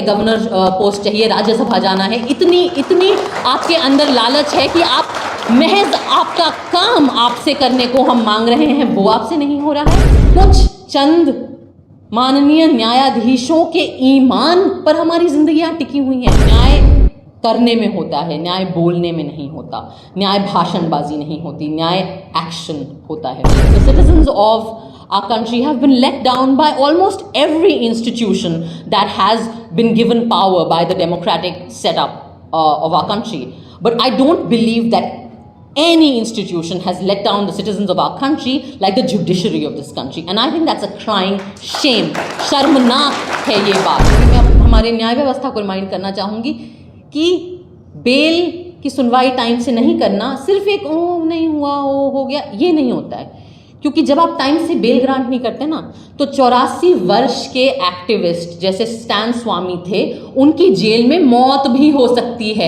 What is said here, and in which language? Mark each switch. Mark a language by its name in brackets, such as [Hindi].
[Hindi] Governor post चाहिए, राज्यसभा जाना है, इतनी आपके अंदर लालच है कि आप महज आपका काम आपसे करने को हम मांग रहे हैं, वो आपसे नहीं हो रहा है। कुछ चंद माननीय न्यायाधीशों के ईमान पर हमारी जिंदगियां टिकी हुई हैं। न्याय करने में होता है, न्याय बोलने में नहीं होता, न्याय भाषणबाजी नहीं होती, न्याय एक्शन होता है। [English] The citizens of our country have been let down by almost every institution that has been given power by the democratic setup of our country. But I don't believe that any institution has let down the citizens of our country like the judiciary of this country, and I think that's a crying shame. [Hindi] शर्मनाक है ये बात। मैं हमारे न्याय व्यवस्था को remind करना चाहूँगी कि बेल की सुनवाई टाइम से नहीं करना सिर्फ एक नहीं हुआ, हो गया, ये नहीं होता है। क्योंकि जब आप टाइम से बेल ग्रांट नहीं करते ना, तो 84 वर्ष के एक्टिविस्ट जैसे स्टैन स्वामी थे, उनकी जेल में मौत भी हो सकती है।